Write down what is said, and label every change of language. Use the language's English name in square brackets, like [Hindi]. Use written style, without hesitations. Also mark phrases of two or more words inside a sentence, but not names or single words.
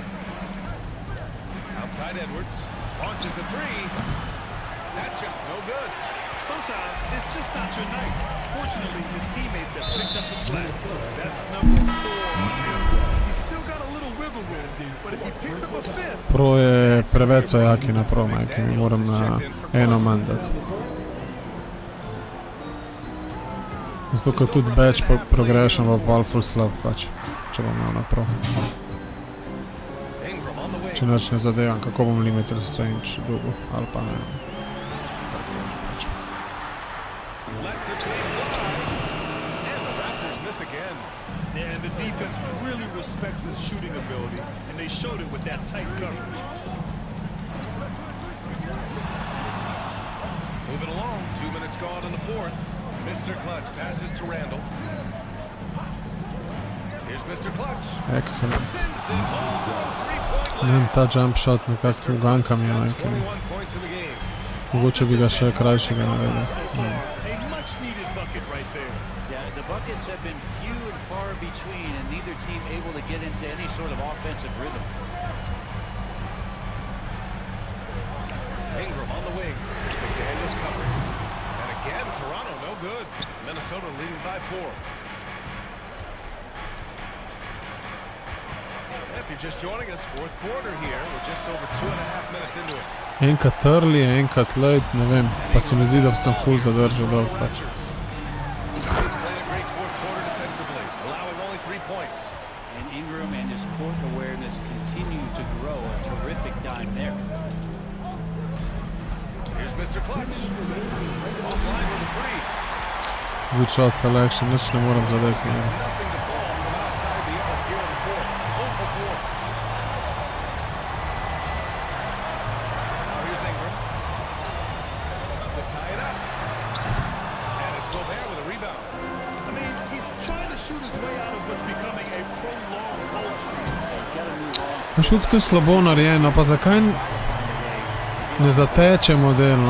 [English] Outside Edwards. Launches a 3. That shot no good. Sometimes it's just not your night. Fortunately, his teammates have picked up the slack. That's number 4. He's still got a little wiggle room, but if he picks up a 5th... [Slovenian] Pro je preveč jaki na pro, majke mi moram na eno manj dati. Zato, ko tudi [English] batch progression [Slovenian] v pol full slab, pač, če bom imel na pro. Če noč ne zadevam, kako bom [English] limited range [Slovenian] dugo, ali pa ne. [English] And the defense really respects his shooting ability, and they showed it with that tight coverage. Moving along. along. 2 minutes gone in the fourth. Mr. Clutch passes to Randall. Here's Mr. Clutch. Excellent. [Slovenian] Ne vem, ta jump shot nekako uganka mi je majke. Mogoče bi ga še krajšega naredil. [English] The buckets have been few and far between, and neither team able to get into any sort of offensive rhythm. Ingram on the wing. McDaniels covered. And again, Toronto no good. Minnesota leading by 4. If you're just joining us, fourth quarter here. We're just over 2.5 minutes into it. [Slovenian] Enkrat early, enkrat late, ne vem. Pa se mi zdi, da sem full zadržal dolg pač. [English] And Ingram and his court awareness continue to grow. A terrific dime there. Here's Mr. Clutch. Offline with a 3. Good shot selection, [Slovenian] nič ne moram zadeti. [English] Nothing to fall from outside the arc here in the fourth. 0 for 4. Now here's Ingram to tie it up. And it's Gobert with a rebound. I mean, he's trying to shoot his way out of what's becoming a prolonged cold streak. He's got to move on. [Slovenian] Veš, kako to je slabo narejeno, pa zakaj ne zateče model, no?